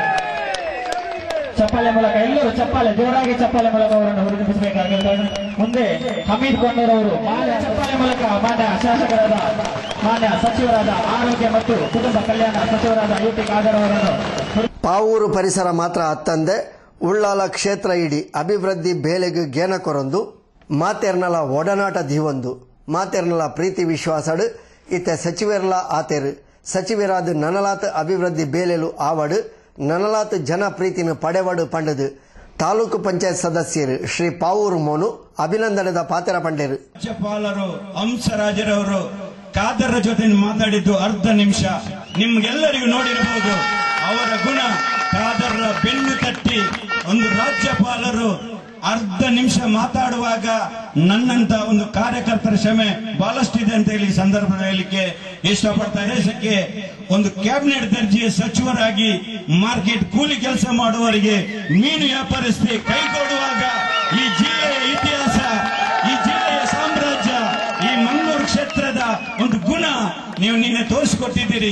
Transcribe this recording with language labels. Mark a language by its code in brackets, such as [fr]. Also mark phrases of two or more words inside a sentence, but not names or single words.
[kn] ಚಪ್ಪಾಳೆ ಮೂಲಕ ಎಲ್ಲರೂ ಜೋರಾಗಿ ಚಪ್ಪಾಳೆ ಮೂಲಕ ಅವರನ್ನು ಹುರಿದುಂಬಿಸಬೇಕಾಗಿರುತ್ತದೆ. ಮುಂದೆ ಹಮೀದ್ ಕೊಂಡೂರವರು ಚಪ್ಪಾಳೆ ಮೂಲಕ ಮಾನ್ಯ ಶಾಸಕರಾದ ಮಾನ್ಯ ಸಚಿವರಾದ ಆರೋಗ್ಯ ಮತ್ತು ಕುಟುಂಬ ಕಲ್ಯಾಣ ಸಚಿವರಾದ ಯುಟಿ ಖಾದರ್ ಅವರನ್ನು [tcy] ಪಾವೂರು ಪರಿಸರ ಮಾತ್ರ ಅತ್ತಂದೆ ಉಳ್ಳಾಲ ಕ್ಷೇತ್ರ ಇಡಿ ಅಭಿವೃದ್ಧಿ ಬೇಲೆಗೆ ಗೇನ ಕೊರೊಂದು ಮಾತೆರ್ನಲ ಒಡನಾಟ ದೀವೊಂದು ಮಾತೆರ್ನಲ ಪ್ರೀತಿ ವಿಶ್ವಾಸಡು ಇತ್ತೆ ಸಚಿವರ್ಲ ಆತೇರು ಸಚಿವರಾದ ನನಲಾತ್ ಅಭಿವೃದ್ಧಿ ಬೇಲೆಲು ಆವಡು ನನಲಾತ್ ಜನ ಪ್ರೀತಿನ ಪಡೆವಡು ಪಂಡದು ತಾಲೂಕು ಪಂಚಾಯತ್ ಸದಸ್ಯರು ಶ್ರೀ ಪಾವೂರು ಮೋನು ಅಭಿನಂದನೆದ ಪಾತ್ರ ಪಂಡೇರು. [kn] ರಾಜ್ಯಪಾಲರು ಹಂಸರಾಜರವರು ಖಾದರ್ ಜೊತೆ ಮಾತಾಡಿದ್ದು ಅರ್ಧ ನಿಮಿಷ. ನಿಮ್ಗೆಲ್ಲರಿಗೂ ನೋಡಿರಬಹುದು ಅವರ ಗುಣ. ಖಾದರ್ ಬೆನ್ನು ತಟ್ಟಿ ಒಂದು ರಾಜ್ಯಪಾಲರು ಅರ್ಧ ನಿಮಿಷ ಮಾತಾಡುವಾಗ ನನ್ನಂತ ಒಂದು ಕಾರ್ಯಕರ್ತರ ಶ್ರಮೆ ಬಹಳಷ್ಟಿದೆ ಅಂತ ಹೇಳಿ ಸಂದರ್ಭದಲ್ಲಿ ಇಷ್ಟಪಡ್ತಾ ದೇಶಕ್ಕೆ ಒಂದು ಕ್ಯಾಬಿನೆಟ್ ದರ್ಜೆಯ ಸಚಿವರಾಗಿ ಮಾರ್ಕೆಟ್ ಕೂಲಿ ಕೆಲಸ ಮಾಡುವವರಿಗೆ ಮೀನು ವ್ಯಾಪಾರಸ್ಥೆ ಕೈಗೊಡುವಾಗ ಈ ಜಿಲ್ಲೆಯ ಇತಿಹಾಸ, ಈ ಜಿಲ್ಲೆಯ ಸಾಮ್ರಾಜ್ಯ, ಈ ಮಂಗಳೂರು ಕ್ಷೇತ್ರದ ಒಂದು ಗುಣ ನೀವು ನಿನ್ನೆ ತೋರಿಸಿಕೊಟ್ಟಿದ್ದೀರಿ.